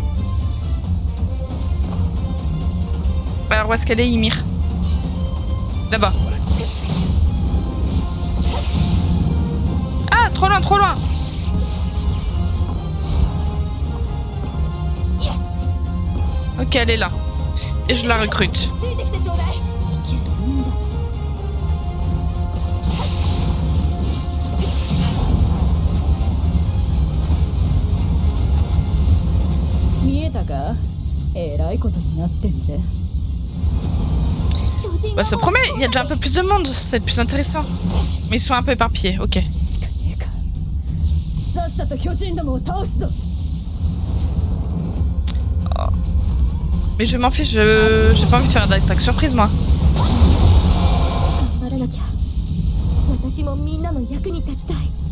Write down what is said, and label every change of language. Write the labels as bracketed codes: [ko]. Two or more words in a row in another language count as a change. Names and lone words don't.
[fr] Alors, où est-ce qu'elle est, Ymir? Là-bas. Ah, trop loin, trop loin. Ok, elle est là. Et je la recrute. [ja] ついてきてちょうだい。見えたか？えらいことになってんぜ。 [fr] Bah, ça promet, il y a déjà un peu plus de monde, ça va être plus intéressant. Mais ils sont un peu éparpillés, ok. [ja] しかねえか。さっさと巨人どもを倒すぞ。 [fr] Mais je m'en fiche, j'ai pas envie de faire d'attaque surprise, moi. [ja] 頑張らなきゃ。私もみんなの役に立ちたい。